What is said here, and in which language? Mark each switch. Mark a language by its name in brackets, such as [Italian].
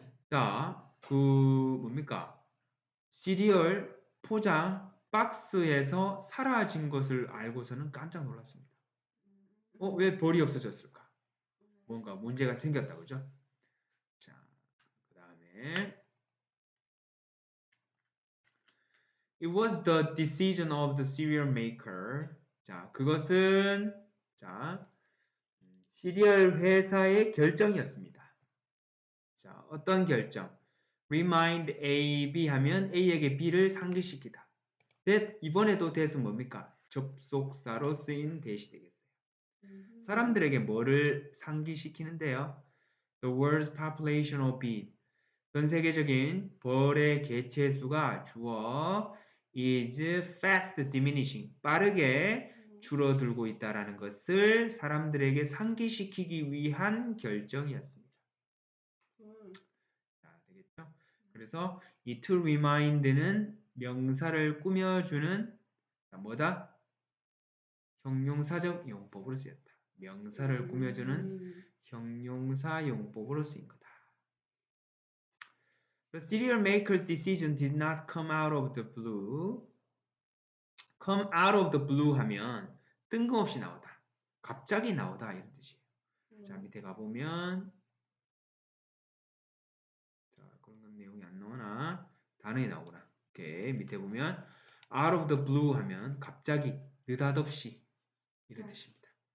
[Korean] 자, 뭡니까? 시리얼 포장 박스에서 사라진 것을 알고서는 깜짝 놀랐습니다. 왜 벌이 없어졌을까? 뭔가 문제가 생겼다, 그죠? 자, 그 다음에 [English] It was the decision of the cereal maker. [Korean] 자, 그것은 자, 시리얼 회사의 결정이었습니다. 자, 어떤 결정? Remind A, B 하면 A에게 B를 상기시키다. that, 이번에도 that은 뭡니까? 접속사로 쓰인 that이 되겠어요. 사람들에게 뭐를 상기시키는데요? [English] The world's population of bees. [Korean] 전 세계적인 벌의 개체 수가 주어 [English] is fast diminishing. [Korean] 빠르게 줄어들고 있다라는 것을 사람들에게 상기시키기 위한 결정이었습니다. 자, 되겠죠? 그래서 이 to remind는 명사를 꾸며주는 뭐다? 형용사적 용법으로 쓰였다. 명사를 꾸며주는 형용사 용법으로 쓰인 거다. [English] The cereal maker's decision did not come out of the blue. come out of the blue [Korean] 하면 뜬금없이 나오다. 갑자기 나오다 이런 뜻이에요. 자, 밑에 가보면 자, 그런 내용이 안 나오나? 단어에 나오구나. 오케이, 밑에 보면 [English] out of the blue [Korean] 하면 갑자기, 느닷없이 이런 뜻입니다.